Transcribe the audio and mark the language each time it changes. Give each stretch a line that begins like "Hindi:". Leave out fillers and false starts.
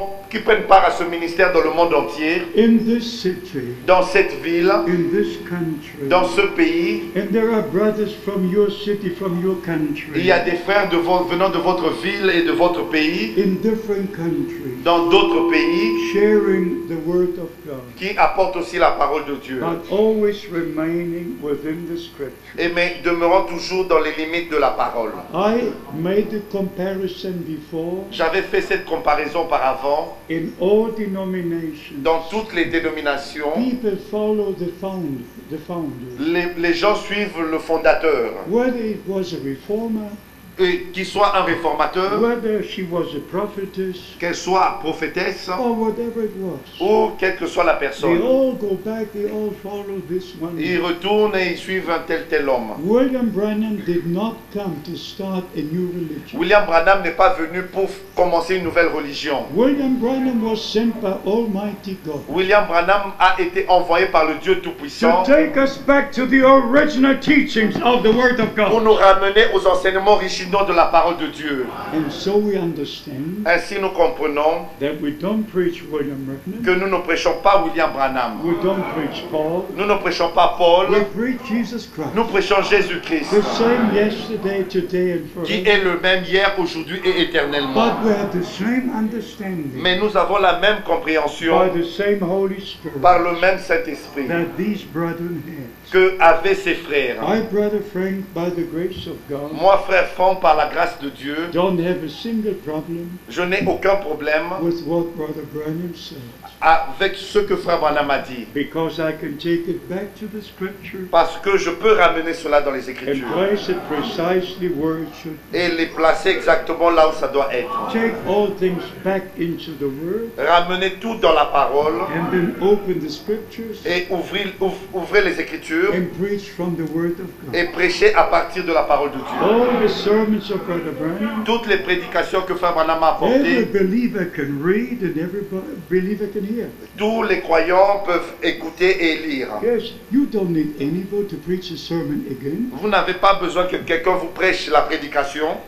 French: qui prennent part à ce ministère dans le monde entier,
English: in this city,
French: dans cette ville,
English: in this country,
French: dans ce pays,
English: and there are brothers from your city, from your country,
French: il y a des frères venant de votre ville et de votre pays,
English: in different countries,
French: dans d'autres pays,
English: sharing the Word of God,
French: qui apportent aussi la parole de Dieu.
English: but always remaining within the Scripture.
French: Mais demeurant toujours dans les limites de la parole.
English: I made a comparison before
French: J'avais fait cette comparaison auparavant.
English: in all denominations.
French: Dans toutes les dénominations,
English: People follow the founder.
French: les gens suivent le fondateur.
English: Whether it was a reformer,
French: Qu'il soit un réformateur,
English: whether she was a prophetess,
French: qu'elle soit prophétesse,
English: or whatever it was,
French: ou quelle que soit la
English: they
French: personne.
English: all go back, they all follow this one.
French: Ils retournent et ils suivent un tel homme.
English: William Branham did not come to start a new religion.
French: William Branham n'est pas venu pour commencer une nouvelle religion.
English: William Branham was sent by Almighty God
French: William Branham a été envoyé par le Dieu Tout-Puissant
English: to take us back to the original teachings of the Word of
French: pour
English: God.
French: nous ramener aux enseignements originaux de la parole de Dieu.
English: And so we understand
French: Ainsi nous comprenons
English: that we don't preach William Branham,
French: que nous ne prêchons pas William Branham.
English: we don't preach Paul,
French: Nous ne prêchons pas Paul,
English: we preach Jesus Christ.
French: nous prêchons Jésus-Christ,
English: The same yesterday, today, and
French: qui
English: forever.
French: est le même hier, aujourd'hui et éternellement.
English: But we have the same understanding
French: Mais nous avons la même compréhension
English: by the same Holy Spirit
French: par le même Saint-Esprit
English: that these brethren had.
French: que avaient ses frères.
English: I, Brother Frank, by the grace of God,
French: Moi, frère Franck, par la grâce de Dieu,
English: don't have a single problem
French: je n'ai aucun problème
English: with what Brother Branham said,
French: avec ce que Frère Branham a dit.
English: because I can take it back to the Scripture
French: Parce que je peux ramener cela dans les
English: and
French: Écritures
English: place it precisely where it should be.
French: et les placer exactement là où ça doit être.
English: Take all things back into the Word
French: Ramener tout dans la parole
English: and then open the Scriptures
French: et ouvrez les Écritures
English: and preach from the Word of God.
French: et prêcher à partir de la parole de Dieu.
English: All the sermons of Brother Branham,
French: Toutes les prédications que Frère Branham a
English: every
French: apportées,
English: believer can read and every believer can hear.
French: tous les croyants peuvent écouter et lire.
English: Yes, you don't need anybody to preach a sermon again.
French: Vous n'avez pas besoin que quelqu'un vous prêche la prédication,